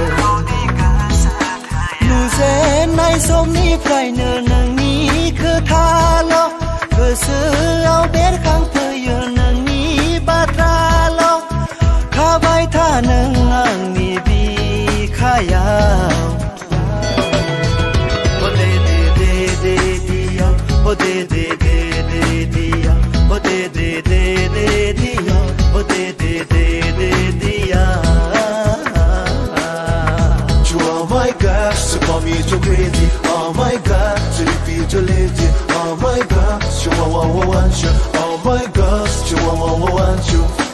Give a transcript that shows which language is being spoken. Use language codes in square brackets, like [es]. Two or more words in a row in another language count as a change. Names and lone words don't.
[brx] नुजेननाय समनिफ्रायनो नोंनि खोथाल' गोसोआव बेरखांफैयो नोंनि बाथ्राल' थाबाय था नों आंनि बिखायाव ओ दे दे दे दे दिया ओ दे दे दे दे दिया ओ दे दे दे दे दिया ओ दे दे दे दे दिया [en] You are my God, so call me so crazy. Oh my God, so you feel so lazy. Oh my God, so I want you. Oh my God, so I want you.